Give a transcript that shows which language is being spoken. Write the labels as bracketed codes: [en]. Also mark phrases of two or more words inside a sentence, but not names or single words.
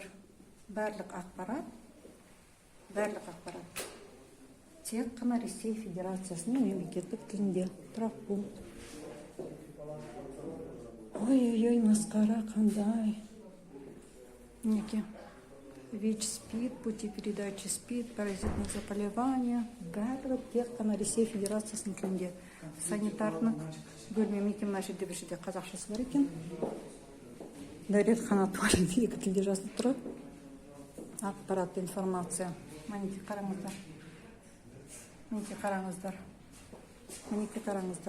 [kk] Барлық ақпарат. Тек қана Ресей Федерациясының мемлекеттік тілінде. Травмпункт. Ой-ой-ой, масқара қандай. Мінекей. [ru] ВИЧ, СПИД, пути передачи СПИД, паразитных заболевания. [kk] Барлығы тек қана Ресей Федерациясының тілінде. Санитарлық бөлме. Мінекей мына жерде бір жерде қазақшасы бар екен. Дәретхана туалет екі тілде жазылып тұр. Ақпарат, информация. Мінекей қараңыздар. Мінекей қараңыздар.